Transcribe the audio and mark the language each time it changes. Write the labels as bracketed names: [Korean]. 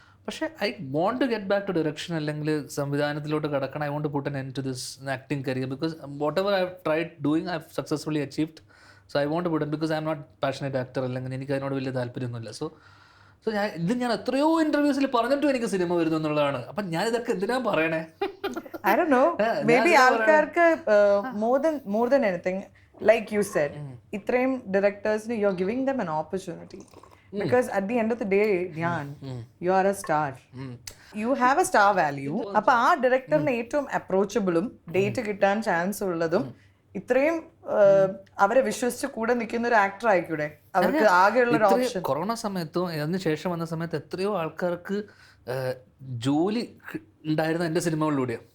[English] പക്ഷേ I want to get back to direction, [Malayalam] അല്ലെങ്കിൽ സംവിധാനത്തിലോട്ട് കടക്കണം. [English] I want to put an end to this acting career. Because whatever I have tried doing I have successfully achieved. So I want to put in, because I'm not passionate actor. [Malayalam] അല്ലെങ്കിൽ എനിക്ക് അതിനോട് വലിയ താല്പര്യമൊന്നുമില്ല. So ഞാൻ എത്രയോ ഇന്റർവ്യൂസിൽ പറഞ്ഞിട്ടും എനിക്ക് cinema വരുന്നു എന്നുള്ളതാണ്. അപ്പം ഞാൻ ഇതൊക്കെ എന്തിനാ പറയണേ? [English] I don't know. Maybe [Malayalam] ആൾക്കാർക്ക് [English] more than anything, like you said, ഇത്രയും directors-ന് you're giving them an opportunity. Because at the end of the day, Dhyan, you are a star. You have a star value. [Malayalam] അപ്പോൾ ആ ഡയറക്ടറിന് ഏറ്റവും അപ്രോച്ചബിളും date കിട്ടാൻ chance ഉള്ളതും ഇത്രയും അവരെ വിശ്വസിച്ച് കൂടെ നിൽക്കുന്ന ഒരു ആക്ടർ ആയിക്കൂടെ? അവർക്ക് ആകെയുള്ള ഒരു ഓപ്ഷൻ. കൊറോണ സമയത്തും അതിന് ശേഷം വന്ന സമയത്ത് എത്രയോ ആൾക്കാർക്ക് ജോലി ഉണ്ടായിരുന്ന എൻ്റെ സിനിമകളിലൂടെയാണ്.